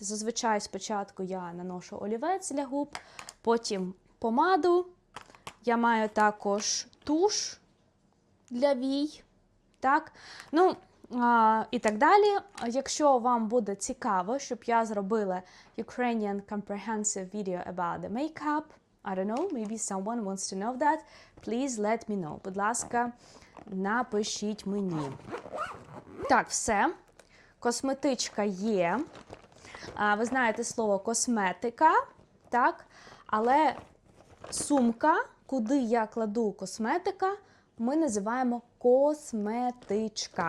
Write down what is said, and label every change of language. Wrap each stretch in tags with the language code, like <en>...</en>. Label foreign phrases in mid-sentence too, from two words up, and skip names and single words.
<uk>Зазвичай спочатку я наношу олівець для губ, потім помаду, я маю також туш для вій, так, ну, і так далі. Якщо вам буде цікаво, щоб я зробила</uk> <en>Ukrainian Comprehensive video about the makeup, I don't know, maybe someone wants to know that, please let me know.</en> <uk>Будь ласка, напишіть мені. Так, все. Косметичка є. Ви знаєте слово косметика, так? Але сумка, куди я кладу косметика, ми називаємо косметичка.</uk>